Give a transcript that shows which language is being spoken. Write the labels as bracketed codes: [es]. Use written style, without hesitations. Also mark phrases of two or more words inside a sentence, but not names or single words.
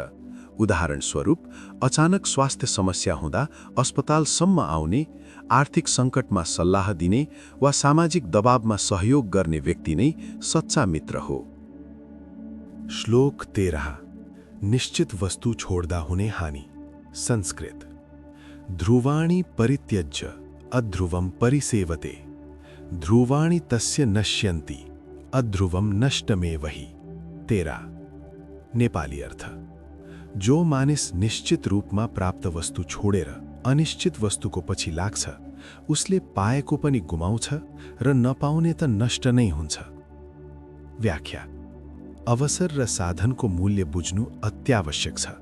[ne] उदाहरण स्वरूप, अचानक स्वास्थ्य समस्या हुँदा अस्पतालसम्म आउने, आर्थिक सङ्कटमा सल्लाह दिने वा सामाजिक दबावमा सहयोग गर्ने व्यक्ति नै सच्चा मित्र हो। श्लोक 13 निश्चित वस्तु छोड्दा हुने हानि। संस्कृत। [sa] ध्रुवाणि परित्यज्य अध्रुवं परिसेवते, ध्रुवाणि तस्य नश्यन्ति अध्रुवं नष्टमेवहि। [ne] 13 नेपाली अर्थ, जो मानिस निश्चित रूपमा प्राप्त वस्तु छोडेर अनिश्चित वस्तुको पछि लाग्छ, उसले पाएको पनि गुमाउँछ र नपाउने त नष्ट नै हुन्छ। व्याख्या, अवसर र साधनको मूल्य बुझ्नु अत्यावश्यक छ।